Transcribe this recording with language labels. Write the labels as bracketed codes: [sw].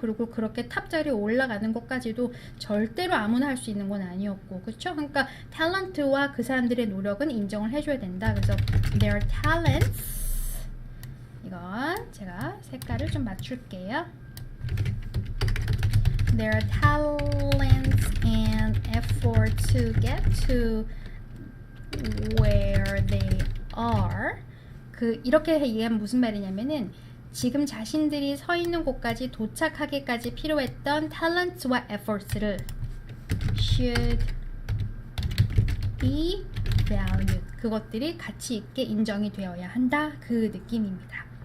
[ko] 그리고 그렇게 탑자리에 올라가는 것까지도 절대로 아무나 할 수 있는 건 아니었고, 그쵸? 그러니까 탤런트와 그 사람들의 노력은 인정을 해줘야 된다. 그래서 [en] their talents, [ko] 이건 제가 색깔을 좀 맞출게요. [en] their talents and effort to get to where they are. [ko] 이렇게 얘기하면 무슨 말이냐면은 지금 자신들이 서 있는 곳까지 도착하기까지 필요했던 talents와 efforts를 [en] should be valued. [ko] 그것들이 가치 있게 인정이 되어야 한다. 그 느낌입니다.